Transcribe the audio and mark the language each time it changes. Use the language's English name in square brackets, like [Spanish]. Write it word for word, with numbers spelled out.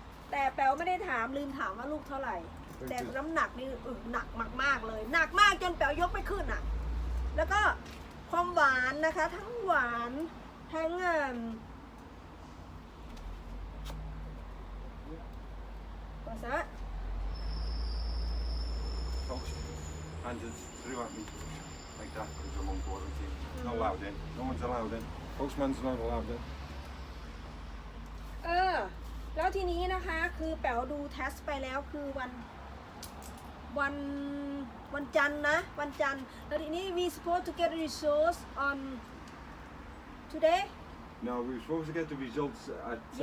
[Thai] แต่แปลไม่ได้ถามลืมถามว่าลูกเท่าไหร่ แต่น้ำหนักนี่อึหนักมากๆเลยหนักมากจนแปลยกไม่ขึ้นอ่ะ แล้วก็ความหวานนะคะทั้งหวานทั้งอ่า [English] What's that? Folks handed through at me like that because I'm on quarantine. Not allowed in. No one's allowed in. Postman's not allowed in. [Thai] เออ แล้วทีนี้นะคะคือแป๋วดูเทสไปแล้วคือวันวันวันจันทร์นะวันจันทร์แล้วทีนี้ [English] we supposed to get results on today No, we were supposed to get the results at ten.